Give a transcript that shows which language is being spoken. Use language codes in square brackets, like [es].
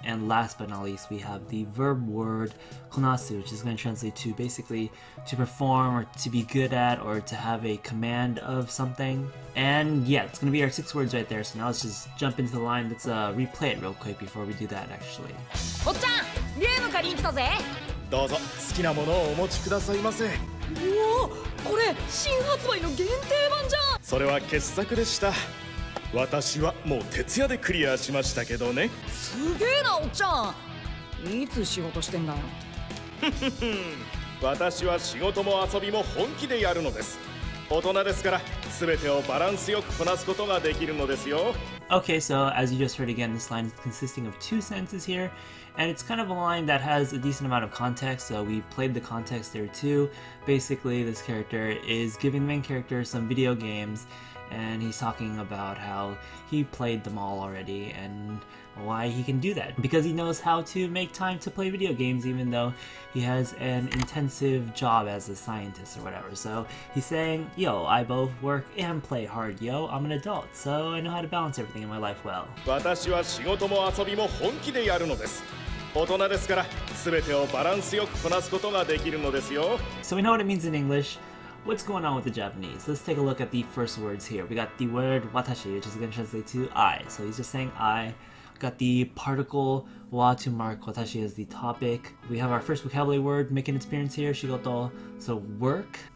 [en] And last but not least, we have the verb word konasu, which is going to translate to basically to perform or to be good at or to have a command of something. And yeah, it's going to be our 6 words right there. So now let's just jump into the line. Let's replay it real quick before we do that actually. [ja] おっちゃん、ゲーム借りに来たぜ。どうぞ好きなものをお持ちくださいませ。おお、これ新発売の限定版じゃん。それは傑作でした。私はもう徹夜でクリアしましたけどね。すげえな、おっちゃん。いつ仕事してんだよ。私は仕事も遊びも本気でやるのです。大人ですから、すべてをバランスよくこなすことができるのですよ。 [en] Okay, so as you just heard again, this line is consisting of 2 sentences here, and it's kind of a line that has a decent amount of context, so we played the context there too. Basically, this character is giving the main character some video games, and he's talking about how he played them all already and why he can do that. Because he knows how to make time to play video games even though he has an intensive job as a scientist or whatever. So he's saying, yo, I both work and play hard, yo. I'm an adult, so I know how to balance everything in my life well. [ja] 私は仕事も遊びも本気でやるのです。大人ですから、すべてをバランスよくこなすことができるのですよ。 [en] So we know what it means in English. What's going on with the Japanese? Let's take a look at the first words here. We got the word Watashi, which is going to translate to I. So he's just saying I. We got the particle wa to mark Watashi as the topic. We have our first vocabulary word making its appearance here, shigoto, so work.